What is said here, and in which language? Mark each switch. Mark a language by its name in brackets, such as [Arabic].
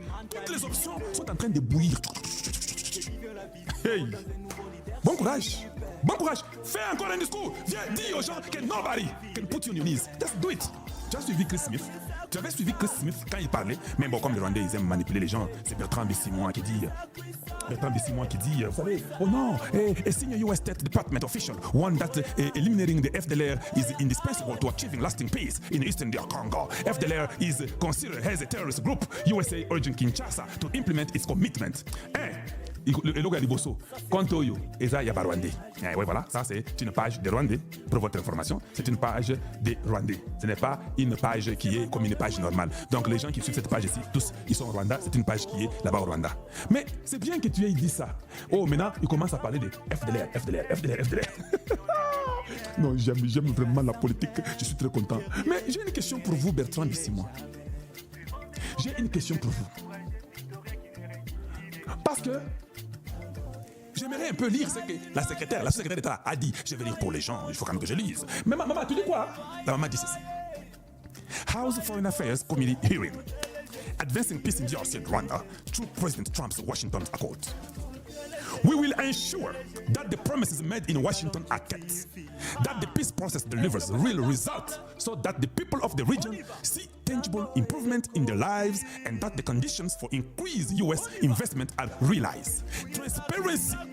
[French] Toutes les options sont en train de bouillir. Hey! Bon courage. Bon courage. Fais encore un discours. Viens, dis aux gens que [English] nobody can put you on your knees. Just do it. [French] Tu as suivi Chris Smith. Tu avais suivi Chris Smith quand il parlait. Mais bon, comme les Rwandais, ils aiment manipuler les gens. C'est Bertrand Bisimwa qui dit... vous savez, oh non, [English] a senior US State Department official warned that eliminating the FDLR is indispensable to achieving lasting peace in Eastern DR Congo. FDLR is considered as a terrorist group. USA urging Kinshasa to implement its commitment. [French] Le logo de Bosso, Kontoyo, Eza Yabarwandé. Oui, voilà, ça c'est une page des Rwandais. Pour votre information, c'est une page des Rwandais. Ce n'est pas une page qui est comme une page normale. Donc les gens qui suivent cette page ici, tous, ils sont au Rwanda. C'est une page qui est là-bas au Rwanda. Mais c'est bien que tu aies dit ça. Oh, maintenant, ils commencent à parler de FDLR. Non, j'aime vraiment la politique. Je suis très content. Mais j'ai une question pour vous, Bertrand Bisimwa. J'ai une question pour vous. Parce que j'aimerais un peu lire ce que la secrétaire d'État a dit. Je vais lire pour les gens, il faut quand même que je lise. Mais maman, tu dis quoi? La maman dit ceci. [English] House Foreign Affairs Committee hearing. Advancing peace in DRC and Rwanda through President Trump's Washington Accord. We will ensure that the promises made in Washington are kept, that the peace process delivers real results so that the people of the region see tangible improvement in their lives and that the conditions for increased U.S. investment are realized. Transparency